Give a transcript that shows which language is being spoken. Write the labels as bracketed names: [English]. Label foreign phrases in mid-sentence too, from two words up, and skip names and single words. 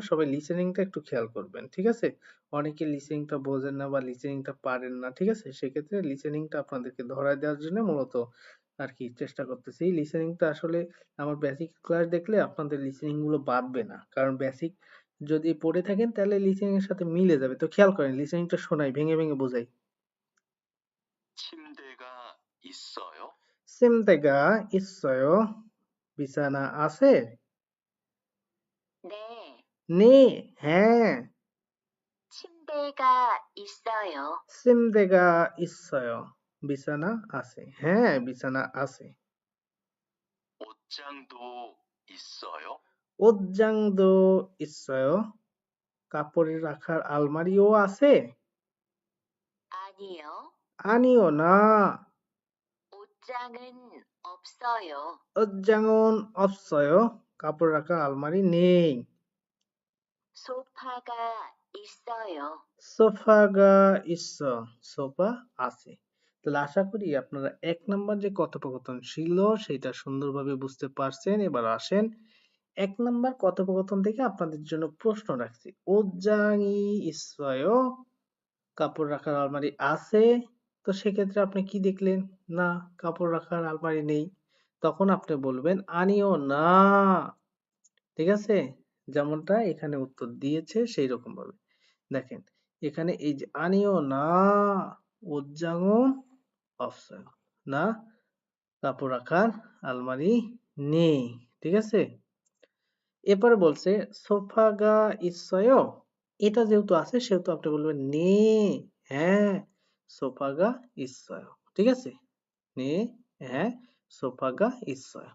[Bangla] সবাই লিসেনিংটা একটু খেয়াল করবেন, ঠিক আছে? অনেকে লিসেনিংটা বোঝেন না বা লিসেনিংটা পারেন না, ঠিক আছে? সেক্ষেত্রে লিসেনিংটা আপনাদেরকে ধরায় দেওয়ার জন্য মূলত আর কি চেষ্টা করতেছি। লিসেনিংটা আসলে আমার [English] basic class [Bangla] দেখলে আপনাদের লিসেনিং গুলো বাদবে না, কারণ বেসিক যদি পড়ে থাকেন তাহলে লিসেনিং এর সাথে মিলে যাবে। তো খেয়াল করেন, লিসেনিংটা শোনাই, ভেঙে ভেঙে বোঝাই। [Korean] 침대가 있어요? 침대가 있어요? [Bangla] বিছানা আছে? [Korean] 네, 네, হ্যাঁ। 침대가 있어요. 침대가 있어요। [Bangla] বিছানা আছে। হ্যাঁ, বিছানা আছে। [Korean] 옷장도 있어요? 옷장도 있어요? [Bangla] কাপড় রাখার আলমারিও আছে? [Korean] 아니요, [Bangla] আনিও না। [Korean] 옷장은 없어요. 옷장은 없어요? [Bangla] কাপড় রাখার আলমারি নেই। [Korean] 소파가 있어요. 소파가 있어, [Bangla] সোফা আছে। তাহলে আশা করি আপনারা 1 নাম্বার যে কথোপকথন ছিল সেটা সুন্দরভাবে বুঝতে পারছেন। এবার আসেন, 1 নাম্বার কথোপকথন থেকে আপনাদের জন্য প্রশ্ন রাখছি। [Korean] 옷장이 있어요? [Bangla] কাপড় রাখার আলমারি আছে? তো সেক্ষেত্রে আপনি কি দেখলেন? না, কাপড় রাখার আলমারি নেই। তখন আপনি বলবেন আনিও না, ঠিক আছে? যেমনটা এখানে উত্তর দিয়েছে সেই রকম ভাবে। দেখেন, এখানে এই যে আনিও না, [Korean] 옷장은 없어요, [Bangla] না কাপড় রাখার আলমারি নেই, ঠিক আছে? এরপরে বলছে [Korean] 소파가 있어요? [Bangla] এটা যেহেতু আছে সেহেতু আপনি বলবেন 네, হ্যাঁ, [Korean] 소파가 있어요, [Bangla] ঠিক আছে? [Korean] 네, হ্যাঁ, 소파가 있어요.